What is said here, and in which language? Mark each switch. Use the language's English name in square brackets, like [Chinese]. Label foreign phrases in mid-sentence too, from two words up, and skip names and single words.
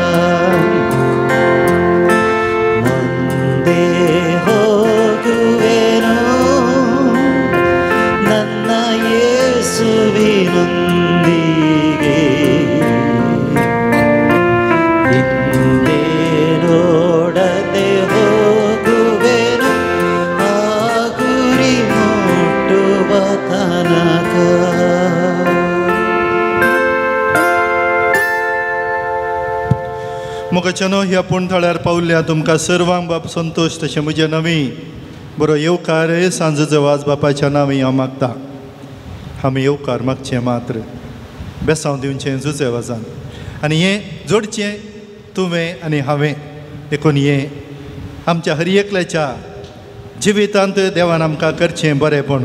[Kannada] ಮುಂದೆ ಹೋಗುವೆನು ನನ್ನ ಯೇಸುವಿನೊಂದಿಗೆ. ಹಿಂದೆ ನೋಡದೆ ಹೋಗುವೆನು ಆ ಗುರಿ ಮುಟ್ಟುವ ತನಕ. [Konkani] मोगाच्यानो ह्या पुणथळ्यार पावल्ल्या तुमकां सर्वांक बाप संतोष तशें म्हजे नवी बरो येवकार सांजेचो वाज बापाच्या नांवी हांव मागता. आमी येवकार मागचें मात्र बेसांव दिवचें जुजे वाजान आनी हें जोडचें तुवें आनी हांवें देखून हें आमच्या हर एकल्याच्या जिवितांत देवान आमकां करचें बरेंपण.